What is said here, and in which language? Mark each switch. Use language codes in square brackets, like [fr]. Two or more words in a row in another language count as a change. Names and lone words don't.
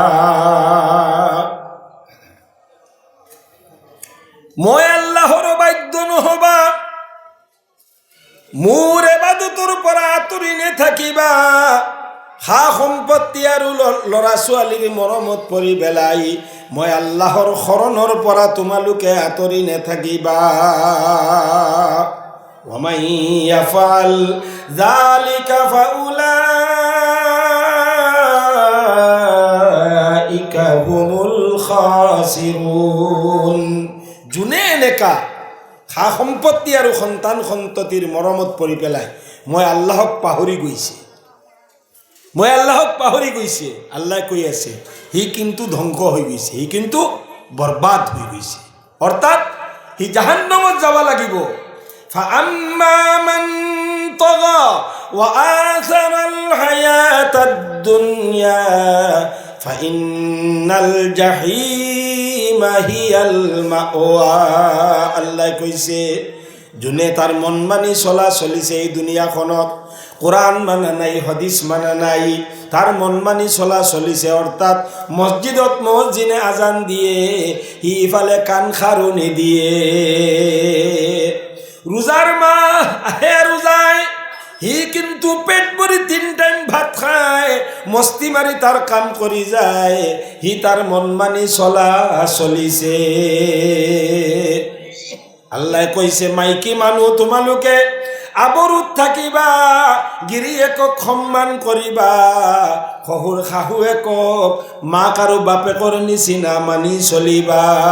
[as] মই আল্লাহৰ বাধ্য নহবা, মোৰ ইবাদতৰ পৰা আঁতৰি নেথাকিবা, সা সম্পত্তি আৰু ল'ৰা ছোৱালীৰ মৰমত পৰি পেলাই মই আল্লাহৰ শৰণৰ পৰা তোমালোকে আঁতৰি নেথাকিবা। [ar] ومن يفعل ذلك فأولئك هم الخاسرون. [as] যোনে এনেকা সা সম্পত্তি আৰু সন্তান সন্ততিৰ মৰমত পৰি পেলাই মই আল্লাহক পাহৰি গৈছে, মই আল্লাহক পাহৰি গৈছে, আল্লাহ কৈ আছে সি কিন্তু ধ্বংস হৈ গৈছে, সি কিন্তু বৰবাদ হৈ গৈছে, অৰ্থাৎ সি জাহান্নামত যাব লাগিব। [ar] فأما من طغى وآثر الحياة الدنيا فإن الجحيم هي المأوى. [as] আল্লাহ কৈছে যোনে তাৰ মন মানি চলিছে এই দুনিয়াখনত, কোরআন মানা নাই, হাদিস মানা নাই, তার মন মানি চলিছে, অর্থাৎ মসজিদত মসজিদে আজান দিয়ে সি ইফালে কাণ খাৰুনি দিয়ে, রোজার মাহ আহে রোজায় সি কিন্তু পেট ভরি 3 টাইম ভাত খায়, মস্তি মারি তার কাম কৰি যায়, সি তার মন মানি চলিছে। আল্লাহ কৈছে মাইকী মানুহ তোমালোকে আবরুত থাকিবা, গিৰিয়েক সন্মান কৰিবা, শহুৰ শাহুৱেকক মাক আৰু বাপেকৰ নিচিনা মানি চলিবা।